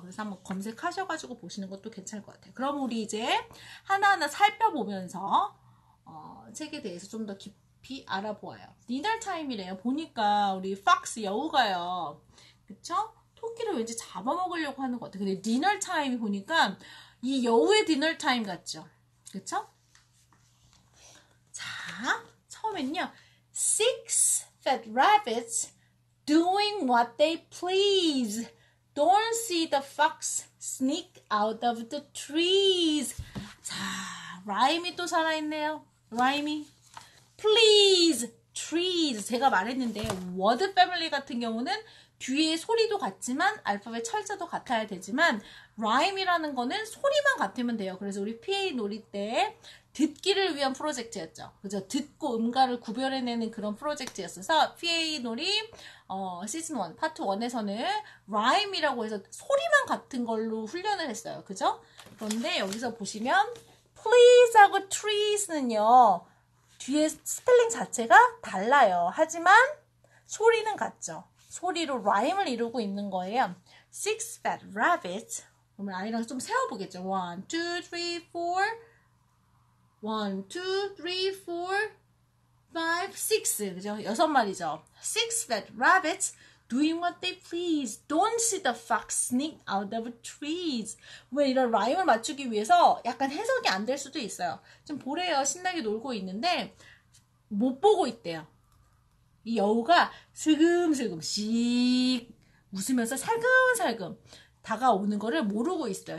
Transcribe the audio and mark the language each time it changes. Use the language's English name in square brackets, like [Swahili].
[Korean] 그래서 한번 검색하셔가지고 보시는 것도 괜찮을 것 같아요. 그럼 우리 이제 하나하나 살펴보면서 책에 대해서 좀 더 깊이 알아보아요. 디너 타임이래요. 보니까 우리 팍스 여우가요. 그쵸? 토끼를 왠지 잡아먹으려고 하는 것 같아요. 근데 디너 타임이 보니까 이 여우의 디너 타임 같죠? 그쵸? 자, 처음엔요. [English] Six fat rabbits doing what they please. Don't see the fox sneak out of the trees. [Korean] 자, 라임이 또 살아있네요. 라임이. [English] Please, trees. [Korean] 제가 말했는데 word family 같은 경우는 뒤에 소리도 같지만 알파벳 철자도 같아야 되지만 라임이라는 거는 소리만 같으면 돼요. 그래서 우리 PA 놀이 때 듣기를 위한 프로젝트였죠. 그죠? 듣고 음가를 구별해내는 그런 프로젝트였어서 PA 놀이 시즌 1, 파트 1에서는 라임이라고 해서 소리만 같은 걸로 훈련을 했어요. 그죠? 그런데 여기서 보시면 please하고 trees는요. 뒤에 스펠링 자체가 달라요. 하지만 소리는 같죠. 소리로 라임을 이루고 있는 거예요. [English] Six fat rabbits. [Korean] 그러면 아이랑 좀 세워보겠죠. 1, 2, 3, 4. 1, 2, 3, 4, 5, 6. 그죠? 6마리죠. [English] 6 fat rabbits doing what they please. Don't see the fox sneak out of trees. [Korean] 왜 이런 라임을 맞추기 위해서 약간 해석이 안 될 수도 있어요. 지금 보래요. 신나게 놀고 있는데 못 보고 있대요. 이 여우가 슬금슬금 씩 웃으면서 살금살금 다가오는 거를 모르고 있어요.